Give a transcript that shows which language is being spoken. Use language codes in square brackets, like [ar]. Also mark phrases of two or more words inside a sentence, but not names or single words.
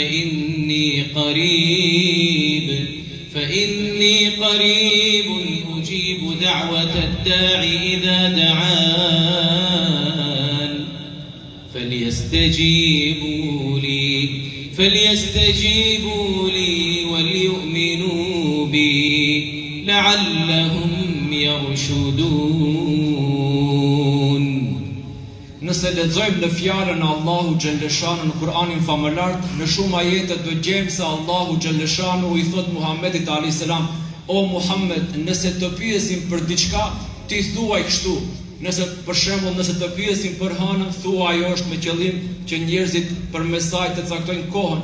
[ar] فإني قريب أجيب دعوة الداع إذا دعان فليستجيبوا لي وليؤمنوا بي لعلهم يرشدون. [sq] Nëse lexojmë në fjalën e Allahu xhalleshanu në Kur'anin famëlart, në shumë ajete do gjejmë se Allahu xhalleshanu i thot Muhamedit [ar] عليه السلام, [sq] o Muhammed, nëse të pyesin për diçka, ti thuaj kështu. Nëse për shembull nëse të pyesin për hënën, thuaj ajo është me qëllim që njerëzit përmes saj të caktojnë kohën.